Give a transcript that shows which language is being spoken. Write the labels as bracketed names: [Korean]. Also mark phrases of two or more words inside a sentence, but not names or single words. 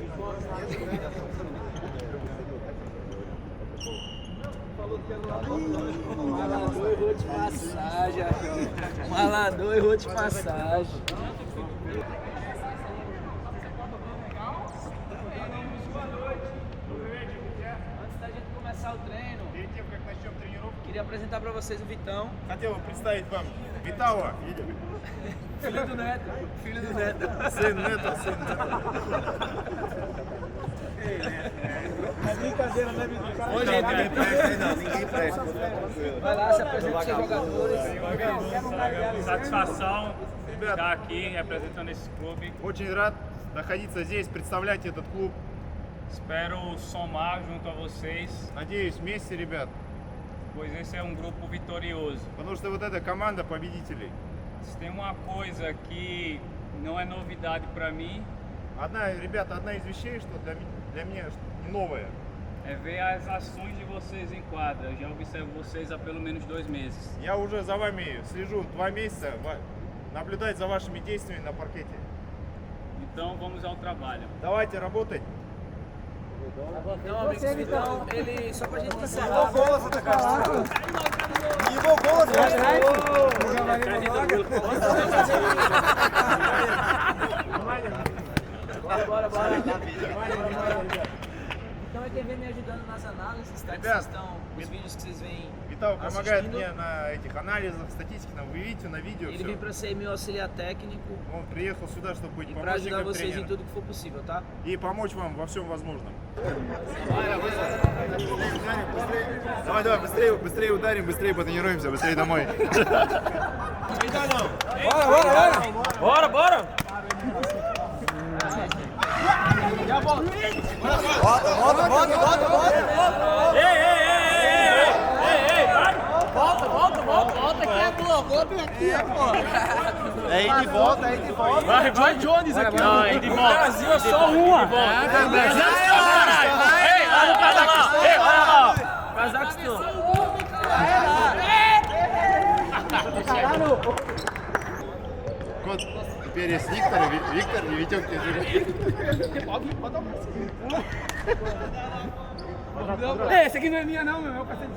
[Portuguese] Malador errou de passagem, malador errou de passagem. Antes da gente começar o treino, queria apresentar pra vocês o Vitão. [Russian] хотел представить вам Витала. [Portuguese] Filho do Neto. Filho do Neto. [Russian] Сын Нета, сын [Portuguese] É brincadeira, né, Vitão? Não, ninguém presta aí não, ninguém presta. Vai lá, se apresenta os seus jogadores. Satisfação estar aqui representando esse clube. [Russian] Очень рад находиться здесь, представлять этот клуб. [Portuguese] Espero somar junto a vocês, [Russian] Надеюсь, вместе, ребят, [Portuguese] pois esse é um grupo vitorioso. [Russian] потому что вот эта команда победителей. [Portuguese] Se tem uma coisa que não é novidade para mim, [Russian] Ребята, одна из вещей, что для меня не новая, [Portuguese] é ver as ações de vocês em quadra. Eu já observo vocês há pelo menos 2 meses. [Russian] я уже за вами слежу 2 месяца, наблюдать за вашими действиями на паркете. [Portuguese] Então vamos ao trabalho. [Russian] Давайте работать. [Portuguese] Então, amigos, Vitão, ele, só pra gente encerrar. Bora. Então é quem vem me ajudando nas análises, tá? Que [Russian] Rебят, [Portuguese] vocês estão, os vídeos que vocês veem [Russian] Витал помогает Ассистент. мне на этих анализах, статистике, вы видите на видео [Portuguese] Ele [Russian] все. [Portuguese] vem pra ser meu auxiliar técnico [Russian] Он приехал сюда, чтобы быть [Portuguese] e pra ajudar [Russian] помощником [Portuguese] vocês em [Russian] тренера. [Portuguese] tudo que for possível, tá? [Russian] И помочь вам во всем возможном. Давай, давай, быстрее, быстрее ударим, быстрее потренируемся, быстрее домой. [Portuguese] Bora, bora! É ir de volta, é ir de volta. Vai, vai, Jones aqui. Não, é de volta. Brasil é só uma. Brasil é só caralho. Ei, olha o Cazaquistão. Ei, olha lá. Cazaquistão. [Russian] Вот теперь есть Виктор и Витек тебе. [Portuguese] Esse aqui não é minha não, meu. É o cacete.